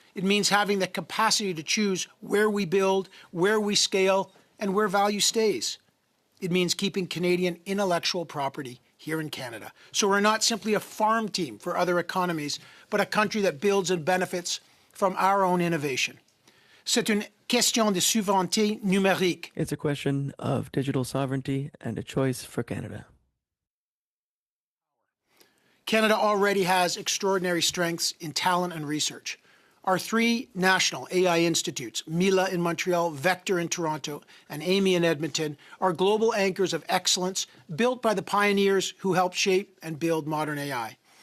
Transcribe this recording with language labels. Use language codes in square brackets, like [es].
[en] It means having the capacity to choose where we build, where we scale, and where value stays. It means keeping Canadian intellectual property here in Canada. So we're not simply a farm team for other economies, but a country that builds and benefits from our own innovation. [fr] C'est une question de souveraineté numérique. [en] It's a question of digital sovereignty and a choice for Canada. Canada already has extraordinary strengths in talent and research. Our three national AI institutes, Mila in Montreal, Vector in Toronto, and Amy in Edmonton, are global anchors of excellence built by the pioneers who helped shape and build modern AI.